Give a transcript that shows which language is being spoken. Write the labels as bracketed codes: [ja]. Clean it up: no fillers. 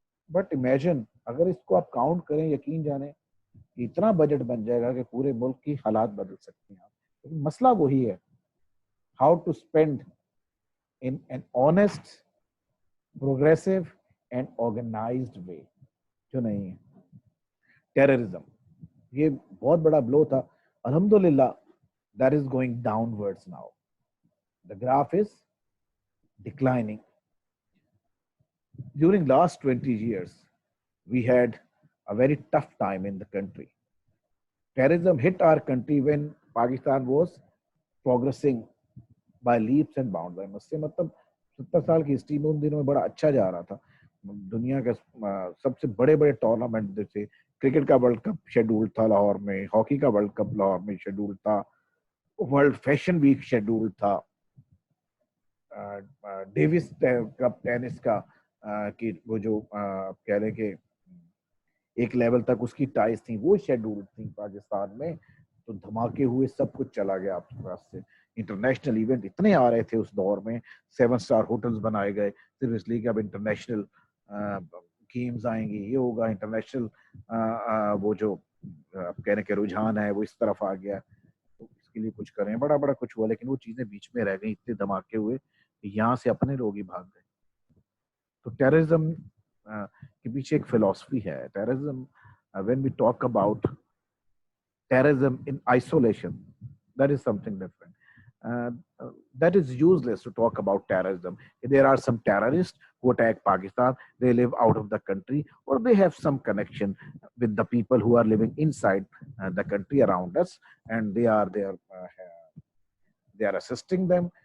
[ur] But imagine اگر اس کو آپ کاؤنٹ کریں, یقین جانیں اتنا بجٹ بن جائے گا کہ پورے ملک کی حالات بدل سکتے ہیں آپ. لیکن مسئلہ وہی ہے, [en] how to spend in an honest, progressive and organised way, [ur] جو نہیں ہے. ٹیررزم یہ بہت بڑا بلو تھا. [en] الحمدللہ that is going downwards now. The graph is declining. During last 20 years, we had a very tough time in the country. Terrorism hit our country when Pakistan was progressing by leaps and bounds. [ur] اس سے مطلب 70 سال کی history میں ان دنوں میں بڑا اچھا جا رہا تھا. دنیا کا سب سے بڑے بڑے ٹورنامنٹ جیسے کرکٹ کا ورلڈ کپ شیڈول تھا لاہور میں, ہاکی کا ورلڈ کپ لاہور میں شیڈول تھا, ورلڈ فیشن ویک شیڈول تھا, ڈیوس کپ ٹینس کا کہ وہ جو کہہ رہے کہ ایک لیول تک اس کی ٹائز تھیں, وہ شیڈول تھیں پاکستان میں. تو دھماکے ہوئے, سب کچھ چلا گیا آپ کے پاس سے. انٹرنیشنل ایونٹ اتنے آ رہے تھے اس دور میں, 7 اسٹار ہوٹلز بنائے گئے صرف اس لیے کہ اب انٹرنیشنل گیمز آئیں گی, یہ ہوگا انٹرنیشنل, وہ جو آپ کہنے کے رجحان ہے وہ اس طرف آ گیا, تو اس کے لیے کچھ کریں. بڑا بڑا کچھ ہوا, لیکن وہ چیزیں بیچ میں رہ گئیں, اتنے دھماکے ہوئے کہ یہاں سے اپنے لوگ ہی بھاگ گئے. تو ٹیررزم کے پیچھے ایک فلسفی ہے. [en] Terrorism, when we talk about terrorism in isolation, that is something different. That is useless to talk about terrorism. There are some terrorists who attack Pakistan, they live out of the country, or they have some connection with the people who are living inside the country around us, and they are there, they are assisting them.